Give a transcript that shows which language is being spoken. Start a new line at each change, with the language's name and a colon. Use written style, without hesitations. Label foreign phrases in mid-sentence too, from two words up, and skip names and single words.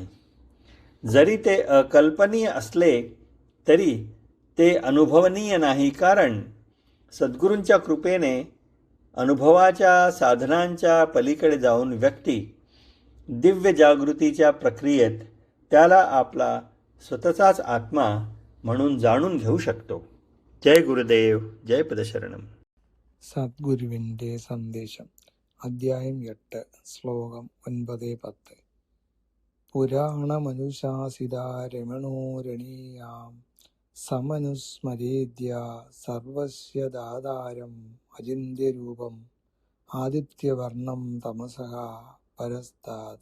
Marathi: जरी ते अकल्पनीय असले तरी ते अनुभवनीय नाही, कारण सद्गुरूंच्या कृपेने अनुभवाच्या साधनांच्या पलीकडे जाऊन व्यक्ती दिव्य जागृतीच्या प्रक्रियेत त्याला आपला स्वतःचाच आत्मा म्हणून जाणून घेऊ शकतो. जय गुरुदेव, जय पदशरणम.
Malayalam: സദ്ഗുരുവിൻ്റെ സന്ദേശം അധ്യായം 8 ശ്ലോകം 9-10.
Sanskrit: പുരാണമനുശാസിതാ രമണോരണീയാം സമനുസ്മരേദ്യ സർവസ്യ ദാതാരം അചിന്ത്യരൂപം ആദിത്യവർണം തമസഃ പരസ്താത്.